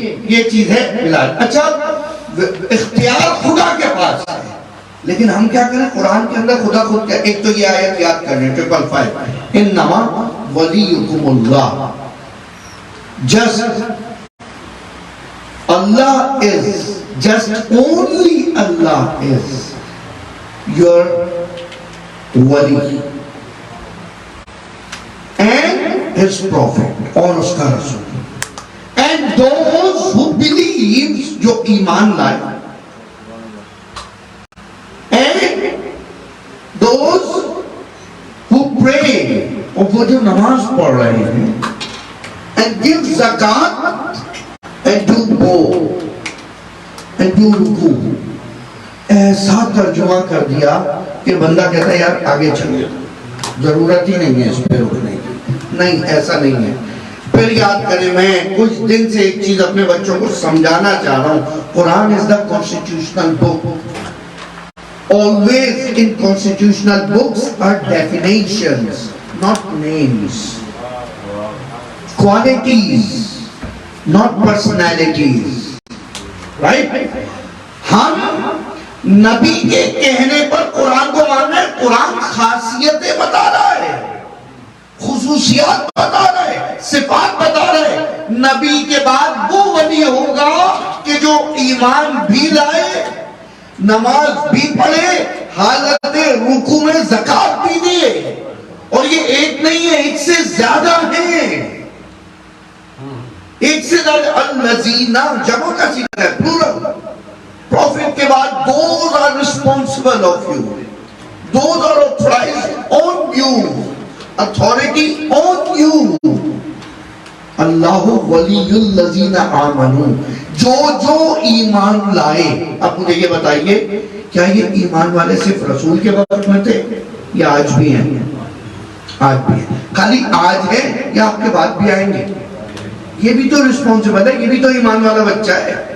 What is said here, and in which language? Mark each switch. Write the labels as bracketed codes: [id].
[ur] یہ چیز ہے ولایت. اچھا اختیار خدا کے پاس ہے، لیکن ہم کیا کریں؟ قرآن کے اندر خدا خود کیا، ایک تو یہ آیت یاد کرنے 555 [ar] انما ولیکم اللہ، [en] just Allah is, just only Allah is your wali and his prophet [ur] اور اس کا رسول. [en] And those who believes، [ur] جو ایمان لائے، [en] and those who pray، [ur] اور وہ جو نماز پڑھ رہے ہیں، [en] and give zakat and do bow and do رکوع. [ur] ایسا ترجمہ کر دیا کہ بندہ کہتا ہے یار آگے چلے، ضرورت ہی نہیں ہے اس پہ رکنے کی. نہیں، ایسا نہیں ہے. پھر یاد کریں، میں کچھ دن سے ایک چیز اپنے بچوں کو سمجھانا چاہ رہا ہوں. [en] Quran is the constitutional book. Always in constitutional books are definitions, not names. Qualities, not personalities. Right? [ur] ہم نبی کے کہنے پر قرآن کو مان رہے ہیں. قرآن خاصیتیں بتا رہا ہے، خصوصیات بتا رہا ہے، صفات بتا رہا ہے. نبی کے بعد وہ ولی ہوگا کہ جو ایمان بھی لائے، نماز بھی پڑھے، حالت رکوع میں زکات بھی دے. اور یہ ایک نہیں ہے، ایک سے زیادہ ہیں، ایک سے زیادہ. الذین جمع کا صیغہ ہے، پلورل. پروفٹ کے بعد [en] those are responsible of you, those are authorized on you, authority on you. [ar] اللہ ولی الذین آمنوا، [ur] جو ایمان لائے. اب مجھے یہ بتائیے، کیا یہ ایمان والے صرف رسول کے وقت میں تھے یا آج بھی ہیں؟ آج بھی ہیں. خالی آج ہے یا آپ کے بعد بھی آئیں گے؟ یہ بھی تو رسپانسبل ہے، یہ بھی تو ایمان والا بچہ ہے.